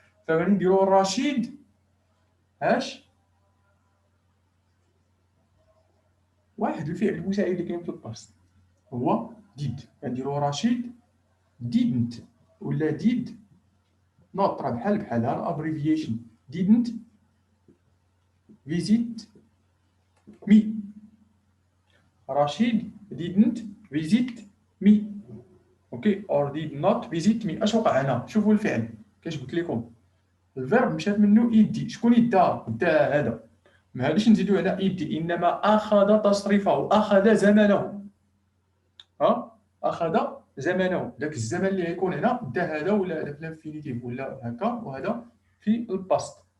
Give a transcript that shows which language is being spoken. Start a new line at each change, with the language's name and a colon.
Arabic: فغادي نديرو رشيد اش واحد الفعل المساعد اللي كاين في الباست هو ديد. كنديرو رشيد didn't ولا did not، راه بحال الابريفيشن
English: didn't visit me. رشيد didn't visit me.
Arabic: اوكي،
English: or did not visit me.
Arabic: اش وقع هنا؟ شوفوا الفعل كاش قلت لكم الفيرب مشات منه يدي. شكون يدا؟ دا هذا. ما غاديش نزيدو هنا يدي، انما اخذ تصريفه، اخذ زمنه. اخذ زمنه، داك الزمن اللي غيكون هنا دا هذا، ولا هذا في الانفينيتيف ولا هكا، وهذا في الباست.